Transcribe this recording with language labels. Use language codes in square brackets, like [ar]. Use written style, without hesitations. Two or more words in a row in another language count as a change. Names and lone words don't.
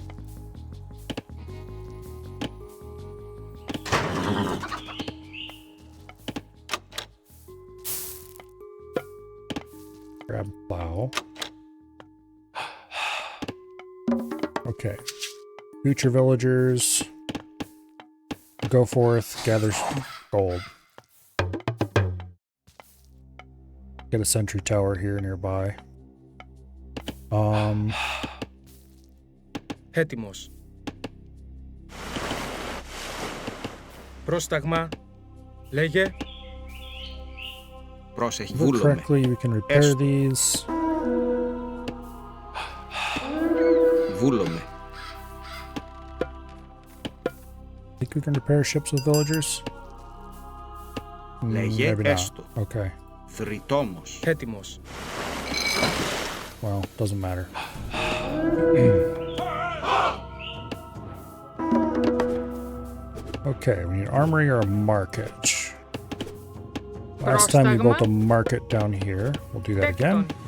[en] Grab plow. Okay. Future villagers. Go forth, gather gold. Get a sentry tower here nearby. [el] Έτοιμος. Πρόσταγμα. Λέγε. Πρόσεχε. [en] If we look correctly, we can repair these. [el] Βούλομαι. [en] Think we can repair ships with villagers? [el] Λέγε [en] Maybe not. [el] έστω. [en] Okay. Θρητόμος. [el] Έτοιμος. [en] Well, doesn't matter. Okay, we need armory or a market. Last time we built a market down here. We'll do that again.